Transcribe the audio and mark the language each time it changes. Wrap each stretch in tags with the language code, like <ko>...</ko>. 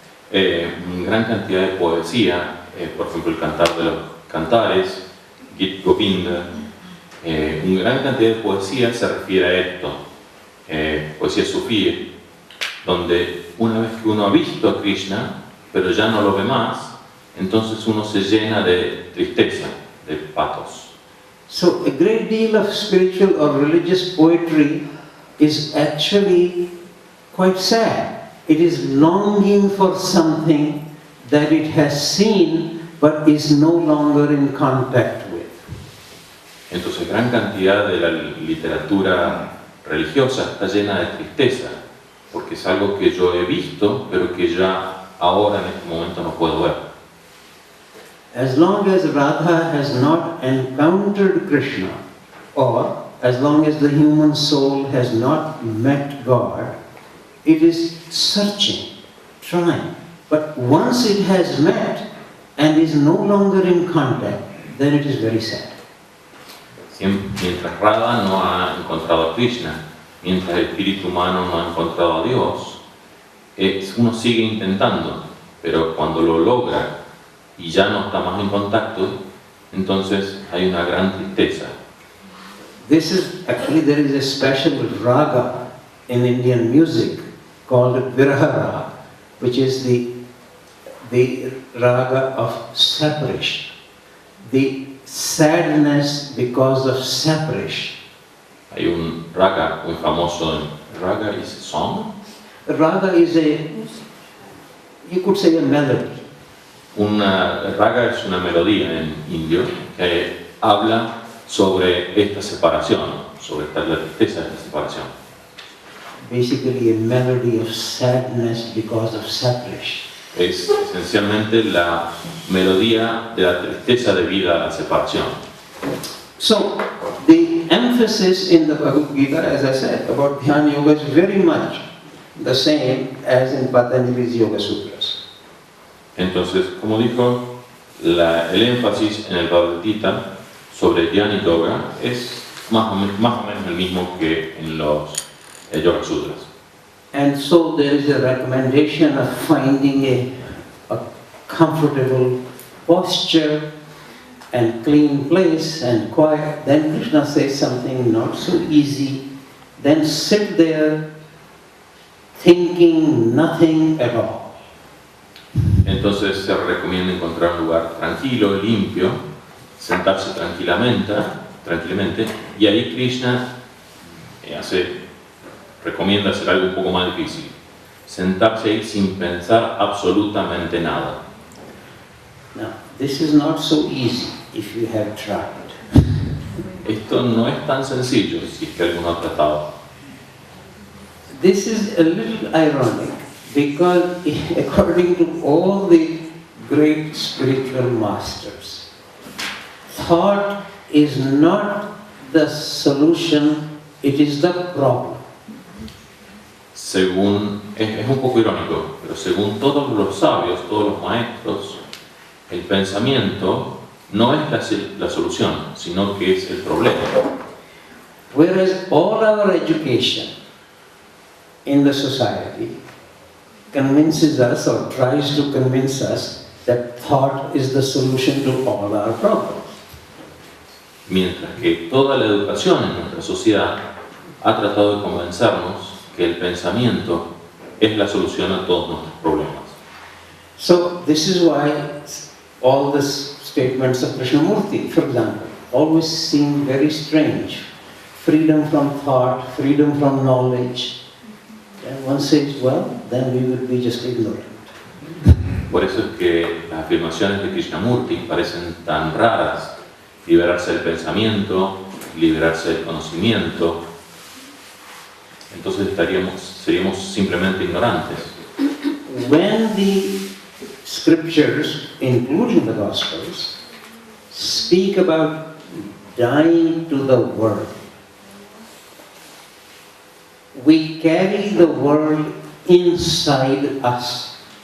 <es>Gran cantidad de poesía, por ejemplo el cantar de los cantares, Gita Govinda, una gran cantidad de poesía se refiere a esto, poesía sufí, donde una vez que uno ha visto a Krishna, pero ya no lo ve más, entonces uno se llena de tristeza, de pathos.</es> <en>So a great deal of spiritual or religious poetry is actually quite sad. It is longing for something that it has seen but is no longer in contact with.</en> <es>Entonces gran cantidad de la literatura religiosa está llena de tristeza, porque es algo que yo he visto, pero que ya ahora en este momento no puedo ver.</es> <en>As long as Radha has not encountered Krishna, or as long as the human soul has not met God, it is searching, trying. But once it has met and is no longer in contact, then it is very sad.</en> <es>Mientras Radha no ha encontrado a Krishna, mientras el espíritu humano no ha encontrado a Dios, uno sigue intentando, pero cuando lo logra y ya no está más en contacto, entonces hay una gran tristeza.</es> <en>There is a special raga in Indian music called Viraha Raga, which is the raga of separation, the sadness because of separation.</en> <es>Hay un raga muy famoso,</es> <en>raga is a song? Raga is you could say a melody.</en> <es>Raga es una melodía en indio que habla sobre esta separación, sobre la tristeza de esta separación.</es> <en>Basically a melody of sadness because of separation.</en> <es>Es esencialmente la melodía de la tristeza debida a la separación.</es> <en>So, the emphasis in the Bhagavad Gita, as I said, about Dhyana Yoga is very much the same as in Patanjali's Yoga Sutras.</en> <es>Entonces, como dijo, el énfasis en el Bhagavad Gita sobre Dhyana Yoga es más o menos el mismo que en los Yoga Sutras.</es> <en>And so there is a recommendation of finding a comfortable posture and clean place and quiet. Then Krishna says something not so easy. Then sit there thinking nothing at all.</en> <es>Entonces se recomienda encontrar un lugar tranquilo, limpio, sentarse tranquilamente, y ahí Krishna recomienda hacer algo un poco más difícil, sentarse ahí sin pensar absolutamente nada.</es> <en>Now, this is not so easy if you have tried.</en> <es>Esto no es tan sencillo si es que alguno ha tratado.</es> <en>This is a little ironic because according to all the great spiritual masters, thought is not the solution, it is the problem.</en> <es>Es un poco irónico, pero según todos los sabios, todos los maestros, el pensamiento no es la solución, sino que es el problema.</es> <en>Whereas all our education in the society convinces us or tries to convince us that thought is the solution to all our problems.</en> <es>Mientras que toda la educación en nuestra sociedad ha tratado de convencernos que el pensamiento es la solución a todos nuestros problemas.</es> <en>So this is why all the statements of Krishnamurti, for example, always seem very strange. Freedom from thought, freedom from knowledge. And one says, well, then we would be just ignorant.</en> <es>Por eso es que las afirmaciones de Krishnamurti parecen tan raras. Liberarse del pensamiento, liberarse del conocimiento. Entonces seríamos simplemente ignorantes.</es> <en>When the scriptures, including the Gospels, speak about dying to the world, we carry the world inside us.</en>